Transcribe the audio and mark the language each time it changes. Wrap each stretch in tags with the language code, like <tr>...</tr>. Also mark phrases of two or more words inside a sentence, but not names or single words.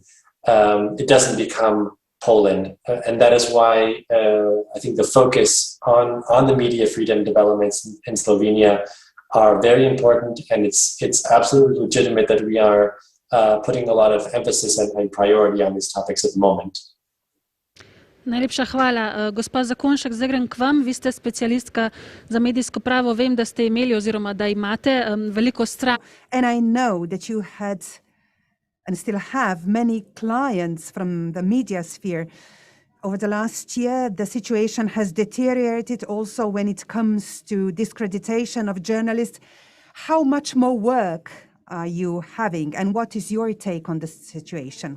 <en>It doesn't become Poland, and that is why I think the focus on the media freedom developments in Slovenia are very important, and it's absolutely legitimate that we are putting a lot of emphasis and priority on these topics at the moment.</en> <sl>Najlepša hvala. Gospa Zakonšek, zdaj grem k vam. Vi ste specialistka za medijsko pravo. Vem, da ste imeli oziroma da imate veliko strah.</sl> <en>And I know that you had and still have many clients from the media sphere. Over the last year, the situation has deteriorated also when it comes to discreditation of journalists. How much more work are you having, and what is your take on the situation?</en>